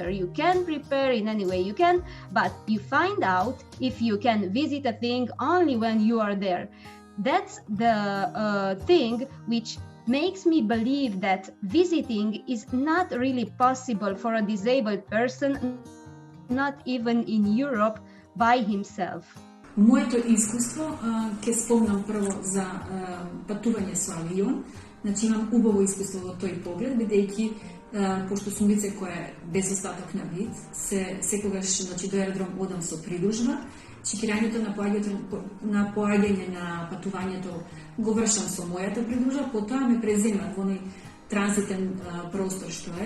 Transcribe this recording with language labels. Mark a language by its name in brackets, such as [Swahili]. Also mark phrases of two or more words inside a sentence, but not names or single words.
[English] You can prepare in any way you can, but you find out if you can visit a thing only when you are there. That's the thing which makes me believe that visiting is not really possible for a disabled person, not even in Europe, by himself. [Macedonian] Моето искуство, ќе спомнам прво за патување со авион. Значи имам убаво искуство во тој поглед, бидејќи пошто сум лице кое е без остаток на вид, секогаш значи до аеродром одам со придружба. Чекирањето на поаѓање на патувањето го вршам со мојата придружба, потоа ме преземат во оној транзитен простор што е.